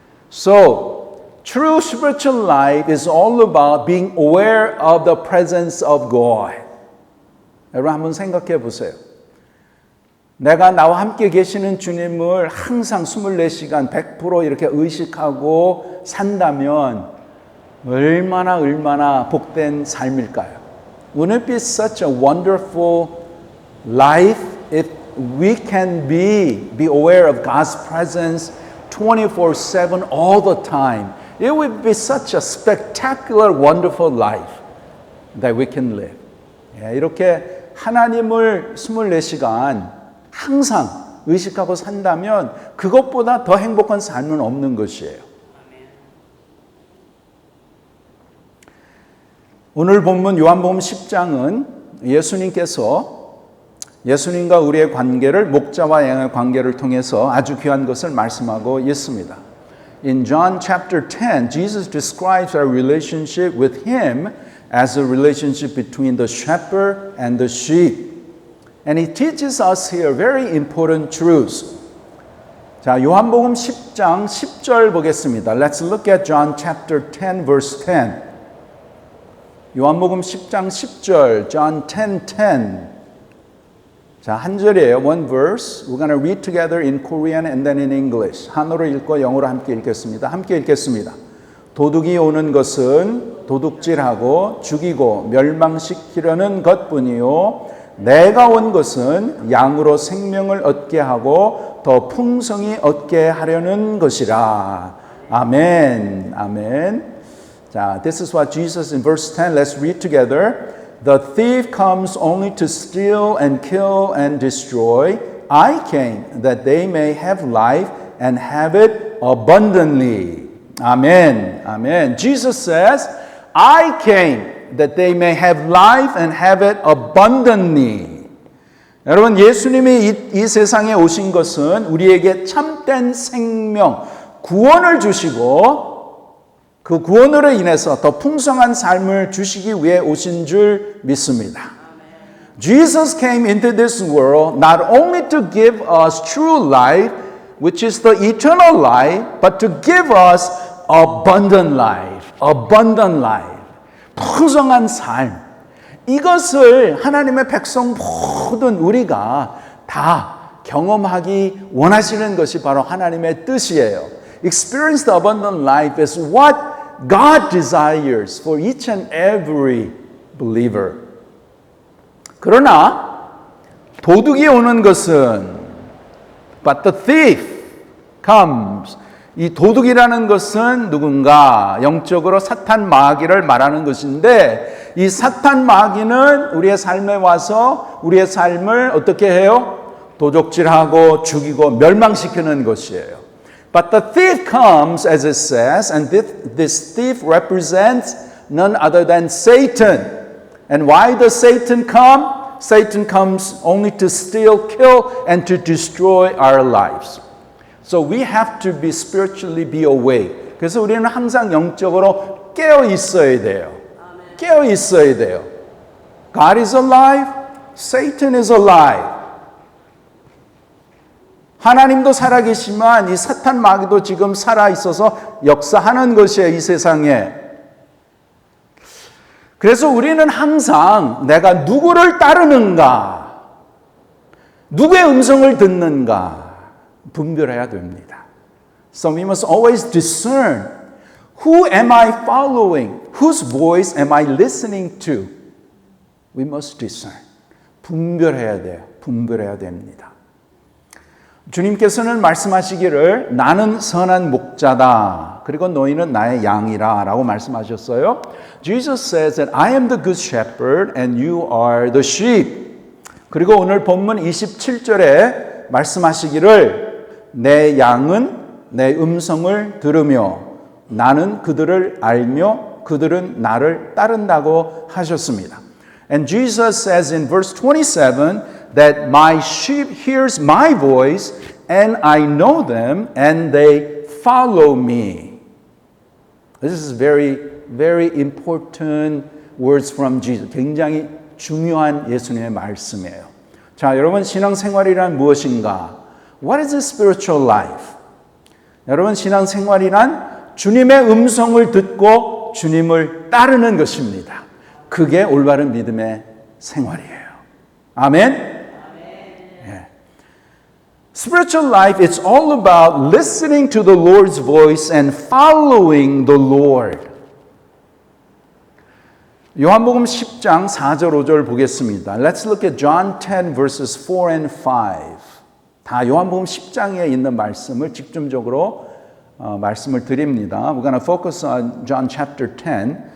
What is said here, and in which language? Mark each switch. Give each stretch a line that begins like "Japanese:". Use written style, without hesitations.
English: So, true spiritual life is all about being aware of the presence of God.
Korean: 여러분 한번 생각해 보세요. 내가 나와 함께 계시는 주님을 항상 24시간 100% 이렇게 의식하고 산다면 얼마나 복된 삶일까요?
English: Wouldn't it be such a wonderful life if we can be aware of God's presence 24/7 all the time? It would be such a spectacular, wonderful life that we can live.
Korean: 이렇게 하나님을 24시간 항상 의식하고 산다면 그것보다 더 행복한 삶은 없는 것이에요. 오늘 본문 요한복음 10장은 예수님께서 예수님과 우리의 관계를 목자와 양의 관계를 통해서 아주 귀한 것을 말씀하고 있습니다.
English: In John chapter 10, Jesus describes our relationship with Him as a relationship between the shepherd and the sheep. And He teaches us here very important truths.
Korean: 자, 요한복음 10장 10절 보겠습니다.
English: Let's look at John chapter 10 verse 10.
Korean: 요한복음 10장 10절,
English: John 10:10.
Korean: 자, 한 절이에요.
English: One verse. We're going to read together in Korean and then in English.
Korean: 한어로 읽고 영어로 함께 읽겠습니다. 함께 읽겠습니다. 도둑이 오는 것은 도둑질하고 죽이고 멸망시키려는 것뿐이요. 내가 온 것은 양으로 생명을 얻게 하고 더 풍성히 얻게 하려는 것이라. 아멘. 아멘.
English: 자, this is what Jesus in verse 10. Let's read together. The thief comes only to steal and kill and destroy. I came that they may have life and have it abundantly. Amen. Amen. Jesus says, I came that they may have life and have it abundantly.
Korean: 여러분, 예수님이 이 세상에 오신 것은 우리에게 참된 생명, 구원을 주시고 그 구원으로 인해서 더 풍성한 삶을 주시기 위해 오신 줄 믿습니다.
English: Jesus came into this world not only to give us true life, which is the eternal life, but to give us abundant life, abundant life.
Korean: 풍성한 삶. 이것을 하나님의 백성 모든 우리가 다 경험하기 원하시는 것이 바로 하나님의 뜻이에요.
English: Experience the abundant life is what God desires for each and every believer.
Korean: 그러나 도둑이 오는 것은
English: but the thief comes.
Korean: 이 도둑이라는 것은 누군가 영적으로 사탄 마귀를 말하는 것인데 이 사탄 마귀는 우리의 삶에 와서 우리의 삶을 어떻게 해요? 도적질하고 죽이고 멸망시키는 것이에요.
English: But the thief comes, as it says, and this thief represents none other than Satan. And why does Satan come? Satan comes only to steal, kill, and to destroy our lives. So we have to be spiritually be awake.
Korean: 그래서 우리는 항상 영적으로 깨어 있어야 돼요. 깨어 있어야 돼요.
English: God is alive. Satan is alive.
Korean: 하나님도 살아계시지만 이 사탄 마귀도 지금 살아있어서 역사하는 것이에요, 이 세상에. 그래서 우리는 항상 내가 누구를 따르는가, 누구의 음성을 듣는가 분별해야 됩니다.
English: So we must always discern who am I following, whose voice am I listening to. We must discern.
Korean: 분별해야 돼요. 분별해야 됩니다. 주님께서는 말씀하시기를 나는 선한 목자다. 그리고 너희는 나의 양이라 라고 말씀하셨어요.
English: Jesus says that I am the good shepherd and you are the sheep.
Korean: 그리고 오늘 본문 27절에 말씀하시기를 내 양은 내 음성을 들으며 나는 그들을 알며 그들은 나를 따른다고 하셨습니다.
English: And Jesus says in verse 27 that my sheep hears my voice and I know them and they follow me. This is very, very important words from Jesus.
Korean: 굉장히 중요한 예수님의 말씀이에요. 자, 여러분 신앙생활이란 무엇인가?
English: What is a spiritual life?
Korean: 여러분 신앙생활이란 주님의 음성을 듣고 주님을 따르는 것입니다. 그게 올바른 믿음의 생활이에요. 아멘?
English: Spiritual life, it's all about listening to the Lord's voice and following the Lord.
Korean: 요한복음 10장 4절 5절 보겠습니다.
English: Let's look at John 10 verses 4 and 5.
Korean: 다 요한복음 10장에 있는 말씀을 집중적으로 말씀을 드립니다.
English: We're going to focus on John chapter 10.